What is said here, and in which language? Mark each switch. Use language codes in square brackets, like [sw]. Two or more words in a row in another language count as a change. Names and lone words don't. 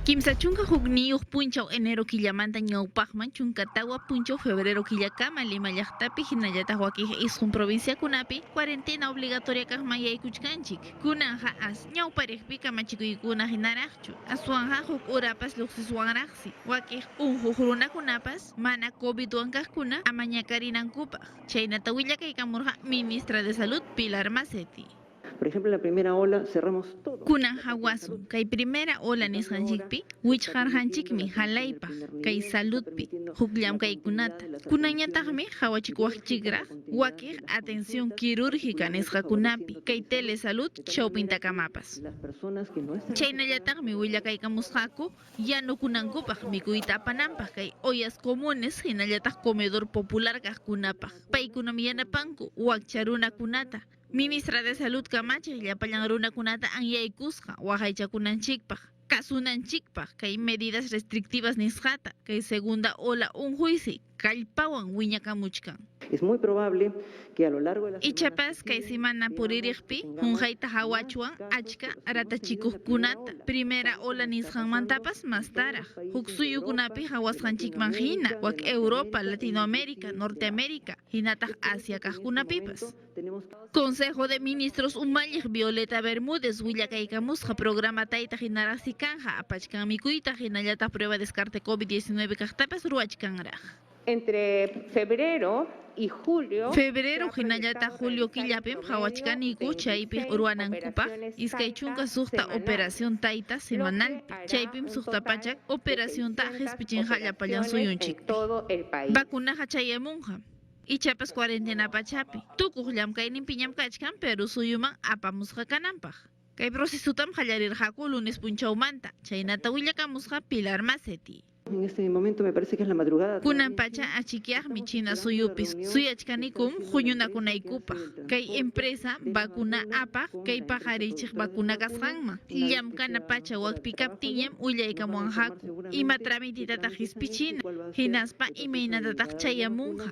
[qu] Kimsa chunka hukniyuq punchaw enero killamanta ñawpaqman chunka tawa punchaw febrero killakama Lima llaqtapi hinallataq wakiq isqun provinciakunapi [es] cuarentena obligatoria [qu] kaqman yaykuchkanchik. Kunanqa as ñawpariqpi kamachikuykuna hinaraqchu. Aswanqa huk urapas luqsiswanraqsi. Wakiq unhuq runakunapas mana COVID-wan kaqkuna ama ñakarinankupaq. Chaynata willakaykamurqa [es] ministra de Salud [qu] Pilar Macetti. [es] Por ejemplo, en la primera ola cerramos todo. [qu] Kunan hawasun, kay [es] primera ola [qu] nisqanchikpi, wichqarqanchikmi halaypaq, kay saludpi, hukllam kaykunata. Kunanñataqmi hawachikuwaqchikraq, wakiq [es] atención quirúrgica [qu] nisqakunapi, kay telesalud chawpintakamapas. [es] Las personas que no están... [qu] Chaynallataqmi willakaykamusqaku, yanukunankupaq mikuyta apananpaq kay [es] ollas comunes [qu] hinallataq [es] comedor popular [qu] kaqkunapaq. Paykunam yanapanku wakcha runakunata. [es] Ministra de Salud [qu] Kamachiq llapallan runakunata anyaykusqa waqaychakunanchikpaq, kasunanchikpaq kay [es] medidas restrictivas [qu] nisqata, kay [es] segunda ola [qu] unhuysi kallpawan wiñakamuchkan. [es] Es muy probable que a lo largo de la [qu] Ichapas kay semana puririqpi hunqayta hawachuan achka ratachikuqkunata [es] primera ola [qu] nisqanmantapas mastaraq huk suyukunapi hawasqanchikman hina wak Europa, Latinoamérica, Norteamérica hinataq Asia kaqkunapipas. Consejo de Ministros umalliq Violeta Bermúdez willakaykamusqa programa tayta hinaraqsi kanja apachkan mikuyta hinallataq [es] prueba descarte [qu] COVID-19 kaqtapas ruwachkanraq. [es] Entre febrero y julio. [qu] Febrero hinallata julio killapim hawachkaniku chaypi urwanankupaq iskay chunka suqta operación tayta semanalpi chaypim suqta pachak operación ta qhispichinqa llapallan suyunchik. [es] Todo el país. [qu] Vacunaqa chayamunqa. Ichapas cuarentena pachapi. Tukuqllam kayninpi ñam kachkan pero suyuman apamusqa kananpaq. Kay procesutam qallarirqaku lunes punchawmanta. Chaynata willakamusqa Pilar Macetti. [es] En este momento me parece que es la madrugada. [qu] Kunan pacha achikiaqmi China suyupis suyachkanikum huñunakunaykupaq. Kay empresa vacuna apaq kay paqarichiq vacuna kasqanman. Llamkana pacha wakpi kaptiñam willaykamuwanqaku. Ima tramititataq hispichina. Hinaspa imaynatataq chayamunqa.